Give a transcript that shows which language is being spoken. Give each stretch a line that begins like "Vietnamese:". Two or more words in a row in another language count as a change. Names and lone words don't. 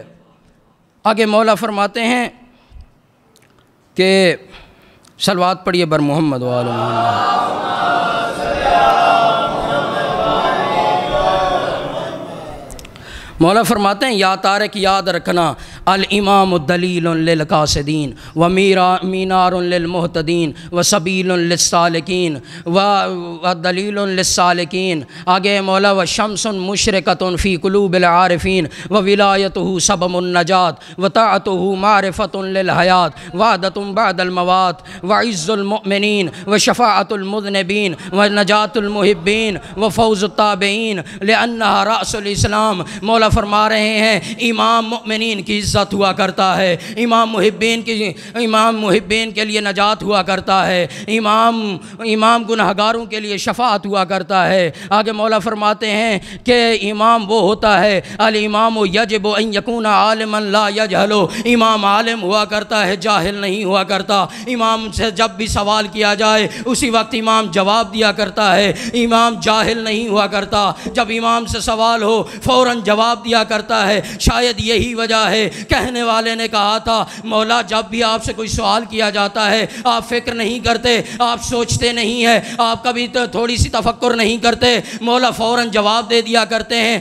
Urdu: آگے مولا فرماتے ہیں کہ صلوات پڑھیے
Persian: بر محمد و آل محمد۔
Urdu: مولا فرماتے ہیں یا طارق یاد رکھنا
Arabic: الامام دلیل للقاصدین و مینار للمہتدین و سبیل للسالکین و دلیل للسالکین۔
Urdu: آگے مولا
Arabic: و شمس مشرقۃ فی قلوب العارفین و ولایتہ سبب النجات و طاعتہ معرفۃ للحیات وعدۃ بعد الموات و عز المؤمنین و شفاعت المذنبین و نجات المحبین و فوز التابعین لأنہا رأس الاسلام۔
Urdu: مولا فرما رہے ہیں امام مؤمنین کی عزت ہوا کرتا ہے، امام محبین کے لیے نجات ہوا کرتا ہے، امام گنہگاروں کے لیے شفاعت ہوا کرتا ہے۔ آگے مولا فرماتے ہیں کہ امام وہ ہوتا ہے
Arabic: الامام یجب ان یکون عالما لا یجہل،
Urdu: امام عالم ہوا کرتا ہے جاہل نہیں ہوا کرتا۔ امام سے جب بھی سوال کیا جائے اسی وقت امام جواب دیا کرتا ہے، امام جاہل نہیں ہوا کرتا۔ جب امام سے سوال ہو فوراً جواب دیا کرتا ہے۔ شاید یہی وجہ ہے کہنے والے نے کہا تھا مولا جب بھی آپ سے کوئی سوال کیا جاتا ہے آپ فکر نہیں کرتے، آپ سوچتے نہیں ہیں، آپ کبھی تھوڑی سی تفکر نہیں کرتے، مولا فوراً جواب دے دیا کرتے ہیں۔